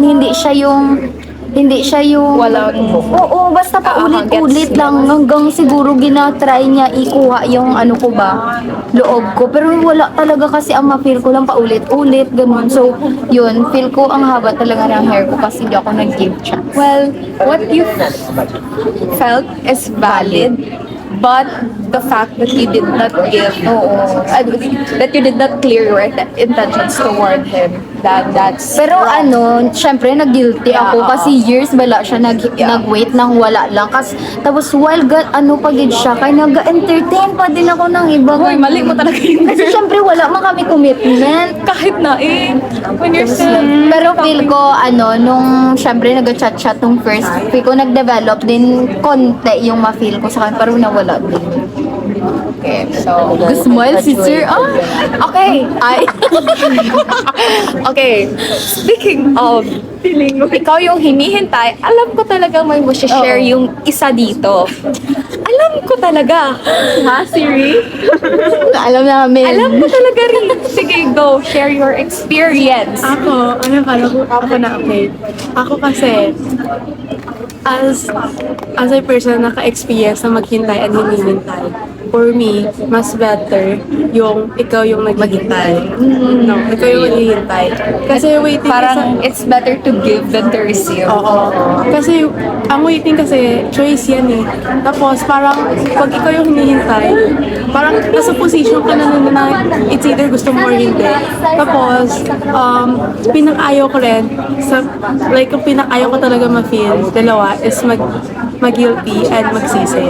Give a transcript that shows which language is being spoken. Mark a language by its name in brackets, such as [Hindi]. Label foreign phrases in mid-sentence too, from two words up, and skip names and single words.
[Filipino] Hindi siya yung oo, basta paulit-ulit lang hanggang siguro ginatry niya ikuha yung ko ba, loob ko. Pero wala talaga kasi ang ma-feel ko lang paulit-ulit, ganun. So, yun, feel ko ang haba talaga ng hair ko kasi hindi ako nag-give chance. [English] Well, what you felt is valid, but the fact that you did not that you did not clear your intentions toward him, that's [Filipino] Pero [English] wrong. [Filipino] syempre nag-guilty [English] Yeah, [Filipino] ako oo. kasi years bala siya nag-wait nang wala lang. Tapos while pagid siya, kaya nag-entertain pa din ako ng iba. Hoy, mali mo talaga yun. Kasi syempre wala man kami commitment. Kahit na [English] when you're still [Filipino] Pero feel ko, nung syempre nag-chat-chat nung first, feel ko nag-develop din konti yung ma-feel ko sa kanya, pero nawala din. [English] okay, so [Filipino] Smile si Sir. [English] okay. [Filipino] Okay, [English] speaking of [Filipino] ikaw yung hinihintay, alam ko talaga may mo share yung isa dito. Alam ko talaga. Ha, Siri? Alam namin. Alam ko talaga rin. Sige, [English] go. Share your experience. [Filipino] Ako, ako na okay. Ako kasi, [English] as a person [Filipino] na naka-experience na maghintay at hinihintay, [English] for me, [Filipino] mas better yung ikaw yung naghihintay. No, ikaw yung naghihintay. Kasi waiting [English] Parang it's better to give than to receive. [Filipino] Oo. Kasi, ang waiting kasi, choice yan eh. Tapos, parang, pag ikaw yung hinihintay, parang nasa position ka na [English] it's either [Filipino] gusto mo or hindi. Tapos, pinang-ayaw ko rin, yung pinang-ayaw ko talaga ma-feel, dalawa, is mag-guilty and magsisi.